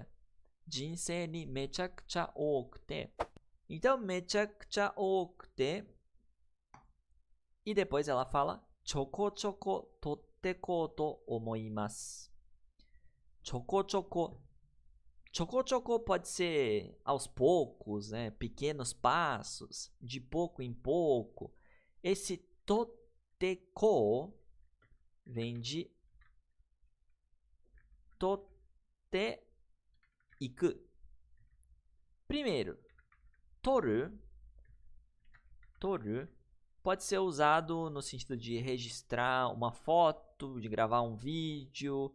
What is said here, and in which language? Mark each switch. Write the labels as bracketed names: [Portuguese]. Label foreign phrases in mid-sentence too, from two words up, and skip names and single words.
[Japanese] 人生にめちゃくちゃ多くて. [Portuguese] Então, [Japanese] めちゃくちゃ多くて. [Portuguese] E depois ela fala, [Japanese] ちょこちょこ撮っていこうと思います. ちょこちょこ。ちょこちょこ [Portuguese] pode ser aos poucos, né? Pequenos passos, de pouco em pouco. Esse toteko vem de [Japanese] 撮っていく. [Portuguese] Primeiro, toru pode ser usado no sentido de registrar uma foto, de gravar um vídeo.